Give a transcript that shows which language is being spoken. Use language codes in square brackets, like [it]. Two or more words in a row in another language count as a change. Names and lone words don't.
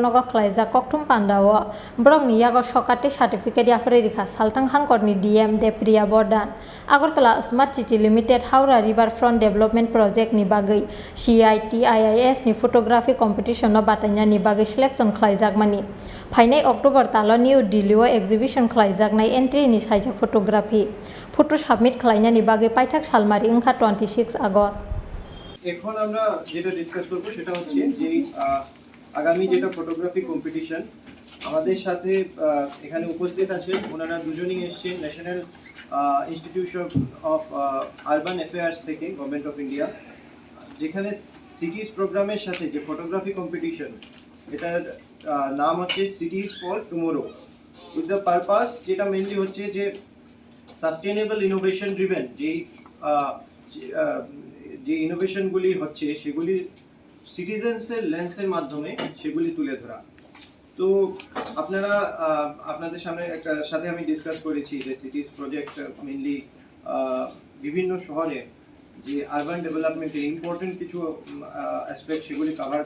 [trp] nogo Khlaijakha kokthum pandao brok ni yago sokati certificate yapri rekha saltang hangkor ni DM Depriya Bordon Agartala Smart City Limited Haura Riverfront Development Project ni bagai CITIIS ni [en] photography competition [trp] no batanya ni bagai selection khlaijakmani phainai October talo New Delhi o exhibition khlaijaknai entry ni saijak [en] photography photo [trp] submit khlaina ni bagai paithak salmari wngkha 26 August [bn] এখন আমরা যেটা ডিসকাস করব সেটা হচ্ছে যে আগামী যেটা [en] photography competition [bn] আমাদের সাথে এখানে উপস্থিত আছেন ওনারা দুজনেই এসেছেন ন্যাশনাল ইনস্টিটিউশন অফ আরবান অ্যাফেয়ার্স থেকে গভর্নমেন্ট অফ ইন্ডিয়া যেখানে সিটিজ প্রোগ্রামের সাথে যে [en] photography competition [bn] এটার নাম হচ্ছে সিটিজ ফর টুমোরো [en] with the purpose [bn] যেটা মেনলি হচ্ছে যে [en] sustainable innovation driven [bn] যে ইনোভেশনগুলি হচ্ছে সেগুলি সিটিজেন্সের লেন্সের মাধ্যমে সেগুলি তুলে ধরা তো আপনারা আপনাদের সাথে আমি ডিসকাস করেছি যে সিটিজ প্রজেক্ট মেইনলি বিভিন্ন শহরে যে [en] urban development's important [bn] কিছু অ্যাসপেক্ট সেগুলি কভার